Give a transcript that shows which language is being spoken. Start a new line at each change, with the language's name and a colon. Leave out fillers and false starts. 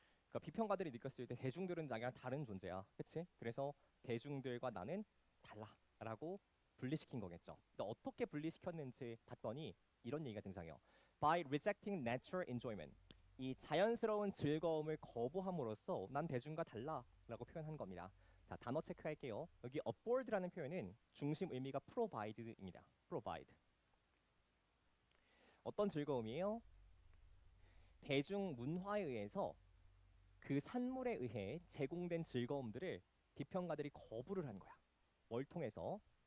Korean: 그러니까 비평가들이 느꼈을 때 대중들은 자기랑 다른 존재야. 그치? 그래서 대중들과 나는 달라라고 분리시킨 거겠죠. 근데 어떻게 분리시켰는지 봤더니 이런 얘기가 등장해요.
English: By rejecting natural enjoyment.
Korean: 이 자연스러운 즐거움을 거부함으로써 난 대중과 달라라고 표현한 겁니다. 자, 단어 체크할게요. 여기 afford라는 표현은 중심 의미가 provide입니다.
English: provide.
Korean: 어떤 즐거움이에요? 대중 문화에 의해서 그 산물에 의해 제공된 즐거움들을 비평가들이 거부를 한 거야. 뭘 통해서?